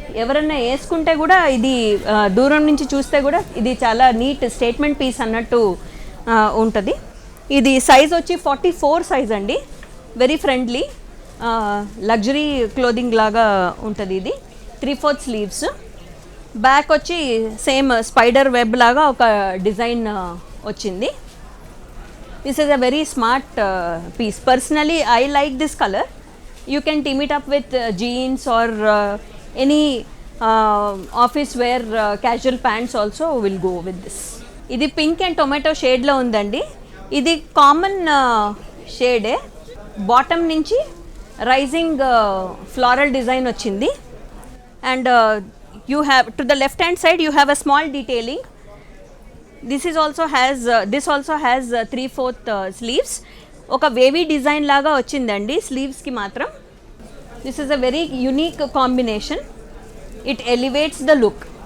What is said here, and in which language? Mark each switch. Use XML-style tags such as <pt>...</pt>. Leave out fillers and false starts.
<te>ఎవరన్నా వేసుకుంటే కూడా ఇది దూరం నుంచి చూస్తే కూడా ఇది చాలా నీట్ స్టేట్మెంట్ పీస్ అన్నట్టు ఉంటుంది. ఇది సైజ్ వచ్చి 44 సైజ్ అండి. వెరీ ఫ్రెండ్లీ, లగ్జరీ క్లోదింగ్ లాగా ఉంటుంది. ఇది 3/4 స్లీవ్స్. బ్యాక్ వచ్చి సేమ్ స్పైడర్ వెబ్ లాగా ఒక డిజైన్ వచ్చింది.</te> <en>This is a very smart piece. Personally, I like this color. You can team it up with jeans or any office wear casual pants also will go with this.</en> <te>ఇది pink and tomato షేడ్లో ఉందండి. ఇది common షేడే. Bottom నుంచి rising floral design వచ్చింది.</te> <en>And you have to the left hand side you have a small detailing. This also has 3/4 sleeves.</en> <te>ఒక wavy design లాగా వచ్చిందండి స్లీవ్స్కి మాత్రం.</te> <en>This is a very unique combination. It elevates the look.</en>